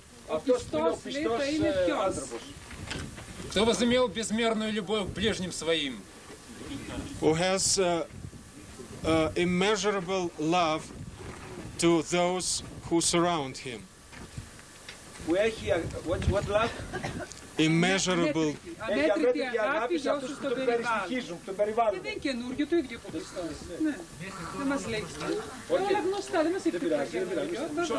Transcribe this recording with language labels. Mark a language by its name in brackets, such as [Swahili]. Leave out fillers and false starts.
[Greek] Αυτός είναι ο πιστός άνθρωπος. [Russian] Кто возымел безмерную любовь к ближним своим. [English] Who has immeasurable love to those who surround him. What love? Immeasurable. [Greek] Έχει αμέτρητη αγάπη σε αυτούς που τον περιστοιχίζουν, τον περιβάλλουν. Δεν είναι καινούργιο, το ίδιο που Χριστός. Ναι, δεν μας λέει. Όλα γνωστά, δεν μας είπε καινούργιο.